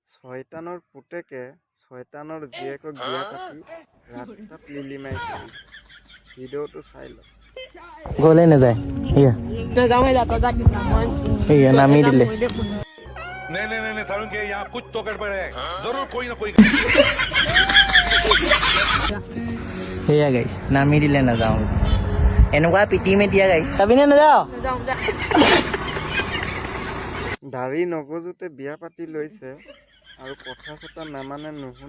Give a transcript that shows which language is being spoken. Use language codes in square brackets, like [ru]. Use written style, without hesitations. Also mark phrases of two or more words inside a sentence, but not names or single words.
[as] ছয়তানৰ পুতেকে ছয়তানৰ জীয়েকক বিয়া পাতি ৰাস্তাত লিলিমাই কৰিছে। ভিডিঅ'টো চাই লওক। গলে নাযায় নামি দিলে [hi] नहीं नहीं नहीं सारुण के यहाँ कुछ तो गड़बड़ है जरूर कोई ना कोई [as] সেয়া গাইছ নামি দিলে নাযাওঁ এনেকুৱা পিটি মেটিয়া গাইছ যাবিনে নাযাওঁ দাড়ি নগজোতে বিয়া পাতি লৈছে আৰু কথা চথা নামানে নুশুনে।